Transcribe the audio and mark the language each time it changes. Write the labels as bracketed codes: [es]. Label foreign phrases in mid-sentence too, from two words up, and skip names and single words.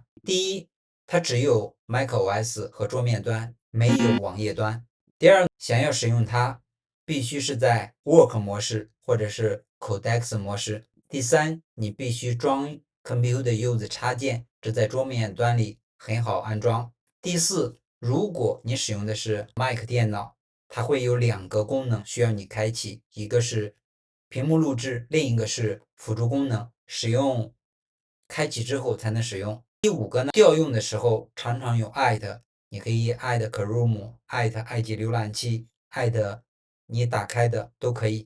[zh] 第一，它只有 macOS 和桌面端，沒有網頁端。第二，想要使用它，必須是在 Work 模式或者是 Codex 模式。第三，你必須裝 Computer Use 插件，這在桌面端裡很好安裝。第四，如果你使用的是 Mac 電腦，它會有2個功能需要你開啟，一個是屏幕錄製，另一個是輔助功能，使用開啟之後才能使用。第5個呢，調用的時候常常有 at， 你可以 at Chrome、at Edge 瀏覽器、at 你打開的都可以。